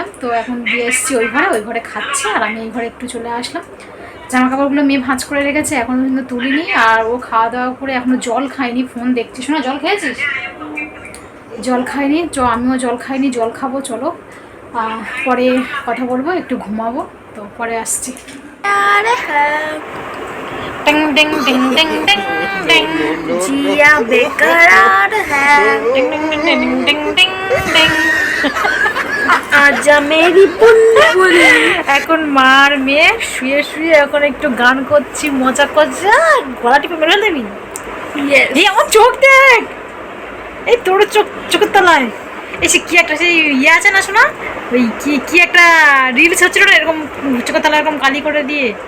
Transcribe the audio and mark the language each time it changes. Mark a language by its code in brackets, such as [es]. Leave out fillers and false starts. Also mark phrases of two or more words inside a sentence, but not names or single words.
[bn] তো এখন দিয়ে এসেছি ওই ঘরে খাচ্ছে, আর আমি এই ঘরে একটু চলে আসলাম। জামা কাপড়গুলো মেয়ে ভাঁজ করে রেখেছে, এখনও কিন্তু তুলিনি। আর ও খাওয়া দাওয়া করে এখনও জল খায়নি, ফোন দেখছিস না। জল খেয়েছিস? জল খাইনি, আমিও জল খাইনি, জল খাবো। চলো পরে কথা বলবো, একটু ঘুমাবো, তো পরে আসছি। [hi] टिंग टिंग टिंग टिंग टिंग टिंग जिया बेकरार है टिंग टिंग टिंग टिंग टिंग टिंग आजा मेरी बुलबुल। [bn] এখন মার মেয়ে শুয়ে শুয়ে এখন একটু গান করছি, মজা করছি। গলা টিপে মেরে দেবি? এই আমার চোখ দেখ, এই তোর চোখের তলায় এসে কি একটা সেই ইয়ে আছে না শোনা, ওই কি একটা রিলস হচ্ছিল না, এরকম চোখের তলায় এরকম কালি করে দিয়ে।